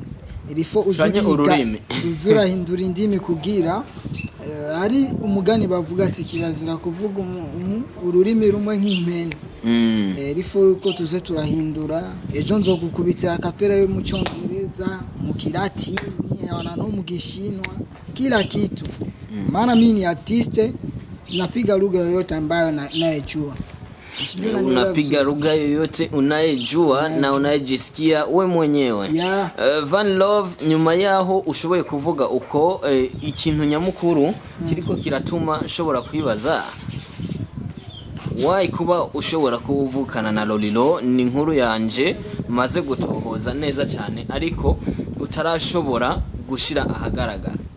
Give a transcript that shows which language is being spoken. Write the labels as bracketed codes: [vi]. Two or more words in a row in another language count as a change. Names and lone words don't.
[rn] irifo uzurahindura indimi kugira ari umugani bavuga ati kirazira kuvuga ururimi rumwe nk'impene irifo uko tuze turahindura ejo nzogukubitira kapera yo mu Cyongereza mu Kilatini no mu Gishinwa [sw] kila kitu maana mimi ni artiste napiga lugha yoyote ambayo naijua unapiga lugha yoyote unayejua na unayejisikia we mwenyewe [rn] Van Love nyuma yaho ushoboye kuvuga uko ikintu nyamukuru kiriko kiratuma shobora kwibaza why kuba ushobora kuvukana na Lolilo ni inkuru yanje maze gutohoza neza cyane ariko utarashobora gushira ahagaragara